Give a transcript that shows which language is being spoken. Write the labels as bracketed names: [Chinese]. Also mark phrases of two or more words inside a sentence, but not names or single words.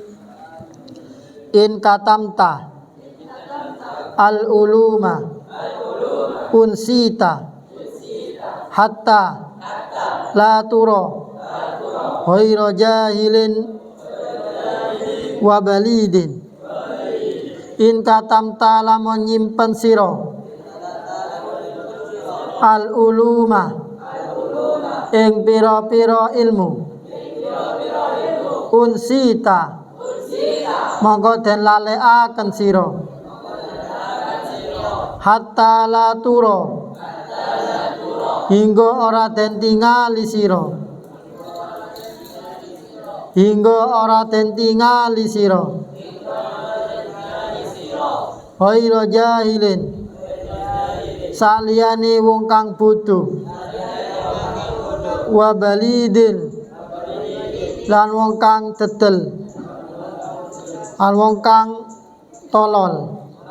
[Arabic] إن كتمت العلوم أنسيت حتى لا ترى غير جاهل وبليد. إن كتمت [Javanese] lamun nyimpen sira [Arabic] العلوم [Javanese] ing pira-pira ilmu unsita monggo den lalekaken sira [Arabic] حتى لا ترى [Javanese] hingga ora den tingali sira [Arabic] غير جاهل [Javanese] saliyane wong kang bodho [Arabic] وبليد [Javanese] lan wong kang dedel lan wong kang tolol.